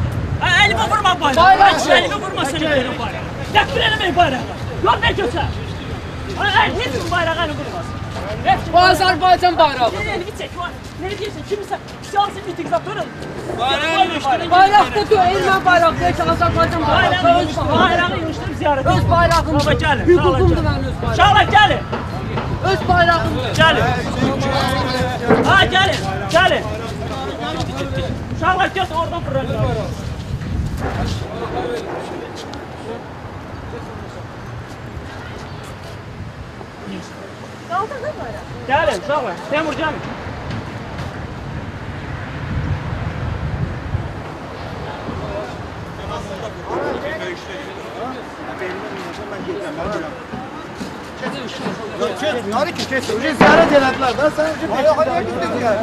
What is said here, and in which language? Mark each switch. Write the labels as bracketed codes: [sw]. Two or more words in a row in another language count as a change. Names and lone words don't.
[tr] Elime vurma bayrağı. Elime vurma seni verin bayrağı. Yakın elime bayrağı. Yok ne kötü. Hiç bayrağı elime vurmasın. Bu Azerbaycan bayrağı. Elimi çek. Ne diyorsun? Kimse siyasi miting zaptörün. Bayrakta diyor, [az] Erməni bayrağı deyir ki, Azərbaycan bayrağı. Bayrağı yığışdırıb ziyarət edin. Öz bayrağımdır. Baba gəlin. Hüququmdur mənim öz bayrağım. Uşaqlar gəlin. Öz bayrağımdır. Gəlin. Ha gəlin. Gəlin. Uşaqlar gəl oradan fırlayın. [tr] Kaldırdın bayrağı. [az] Gəlin uşaqlar. Temur gəlin. [tr] Hadi ki kes. Önce ziyaret elediler. Ben sana önce hadi gittik ya.